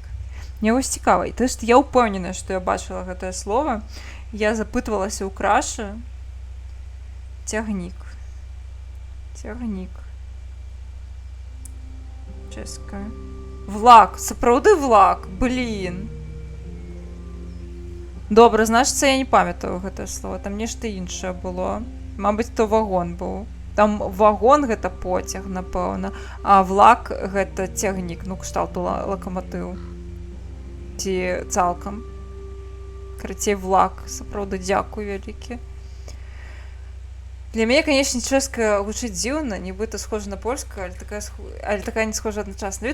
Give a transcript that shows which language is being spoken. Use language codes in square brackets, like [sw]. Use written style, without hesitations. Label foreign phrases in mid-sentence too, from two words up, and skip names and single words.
[be] Мне вось цікава. І тое, што я ўпэўненая, што я бачыла гэтае слова. Я запытвалася ў крашы. Тягнік. Тягнік. [uk] Чеська. Влак. [be] Сапраўды влак. Блін. [uk] Добре, значить, це я не пам'ятаю гэтае слово. [be] Там нешта іншае было. Мабыць, то вагон быў. Там вагон гэта поцяг, напэўна, а влак гэта цягнік, ну, кшталту лакаматыў. Ці цалкам. Карацей, влак. Сапраўды, дзякуй вялікі. Для мяне, канечне, чэшская гучыць дзіўна, нібыта схожа на польскую, але такая не схожа адначасна.